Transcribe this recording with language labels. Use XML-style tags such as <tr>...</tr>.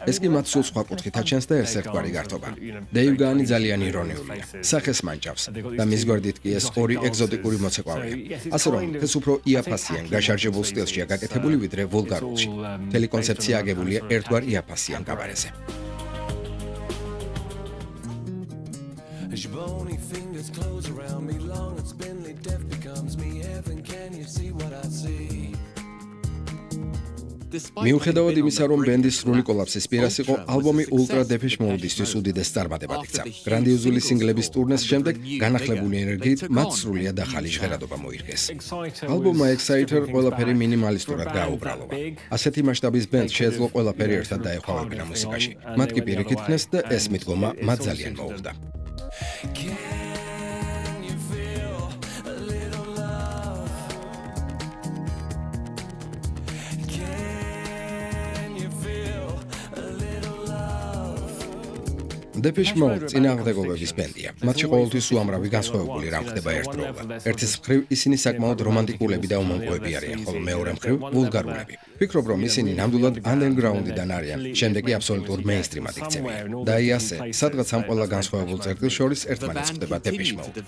<ka>ეს კი მათ სულ სხვა კუთხით აჩენს და ეს ერთგვარი გართობა. დეივ გაანი ძალიან ირონიულია. სახეს მანჭავს და მის გვერდით კი ეს ორი ეგზოტიკური მოცეკვავეა. ასე რომ, ეს უფრო იაფასიან, გაშარჯებულ სტილშია გაკეთებული, ვიდრე ვულგარულში. მთელი კონცეფცია აგებულია ერთგვარ იაფასიან კაბარეზე.</ka> <en>Bony fingers close around me, long and spindly, death becomes me. Heaven, can you see what I see?</en> <ka>მიუხედავად იმისა, რომ ბენდის სრული კოლაფსის პირას იყო, ალბომი Ultra Depeche Mode-ისთვის უდიდეს წარმატებად იქცა. გრანდიოზული სინგლების ტურნეს შემდეგ განახლებული ენერგიით მათ სრულიად ახალი ჟღერადობა მოირგეს. ალბომმა Exciter ყველაფერი მინიმალისტურად გააუბრალობა. ასეთი მასშტაბის ბენდს შეეძლო ყველაფერი ერთად დაეხმარებინა მუსიკაში. მათ კი პირიქით ხნეს და ეს მიდგომა მათ ძალიან მოუხდა.</ka> <en>Can you feel a little love? Can you feel a little love?</en> <ka>Depeche Mode წინააღმდეგობების ბენდია. მათში ყოველთვის უამრავი განსხვავებული რამ ხდება ერთდროულად. ერთის მხრივ ისინი საკმაოდ რომანტიკულები და უმონკოები არიან, ხოლო მეორე მხრივ ვულგარულები. ვფიქრობ, რომ ისინი ნამდვილად underground-დან არიან, შემდეგ კი აბსოლუტურ mainstream-ად იქცევიან. და აი ასე, სადღაც ამ ყველა განსხვავებულ წერტილს შორის ერთმანეთს ხდება Depeche Mode.</ka>